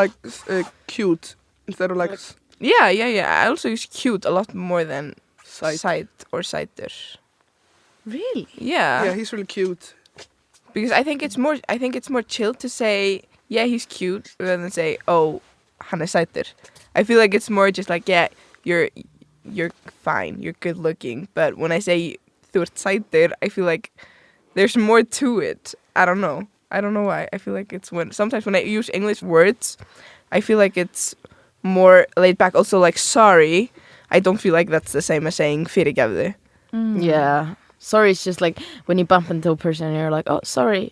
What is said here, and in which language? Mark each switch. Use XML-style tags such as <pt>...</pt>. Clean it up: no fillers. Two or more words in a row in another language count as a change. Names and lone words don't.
<en>like cute instead of like yeah. I also use cute a lot more than sæt or sætur. Really? yeah, he's really cute. Because I think it's more chill to say yeah, he's cute rather than say oh,</en> <is>hann sætur.</is> <en>I feel like it's more just like yeah, you're fine, you're good looking. But when I say</en> <is>þú ert sætur,</is> <en>I feel like there's more to it. I don't know why. I feel like it's sometimes when I use English words, I feel like it's more laid back. Also like sorry, I don't feel like that's the same as saying fyrirgefðu. Yeah. Sorry, it's just like when you bump into a person and you're like, oh, sorry.</en>